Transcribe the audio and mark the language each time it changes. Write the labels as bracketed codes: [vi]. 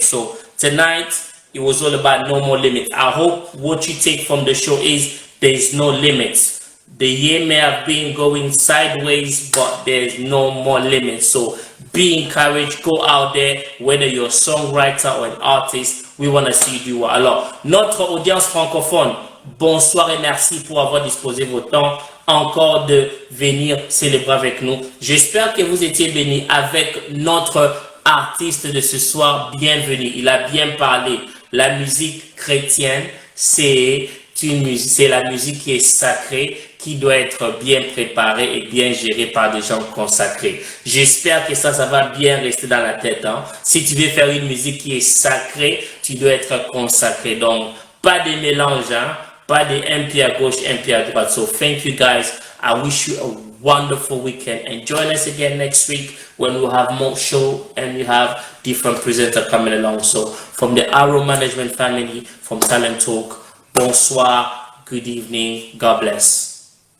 [en] So tonight, it was all about no more limits. I hope what you take from the show is there's no limits. The year may have been going sideways, but there's no more limits. So be encouraged, go out there, whether you're a songwriter or an artist, we want to see you do a lot. [fr] Notre audience francophone, bonsoir et merci pour avoir disposé votre temps encore de venir célébrer avec nous. J'espère que vous étiez bénis avec notre artiste de ce soir. Bienvenue, il a bien parlé. La musique chrétienne, c'est la musique qui est sacrée, qui doit être bien préparée et bien gérée par des gens consacrés. J'espère que ça va bien rester dans la tête. Hein. Si tu veux faire une musique qui est sacrée, tu dois être consacré. Donc, pas de mélange, hein? Pas de un pied à gauche, un pied à droite. [en] So, thank you guys. I wish you a wonderful weekend. And join us again next week when we'll have more show and we have different presenters coming along. So, from the Arrow Management family, from Talent Talk, bonsoir, good evening, God bless.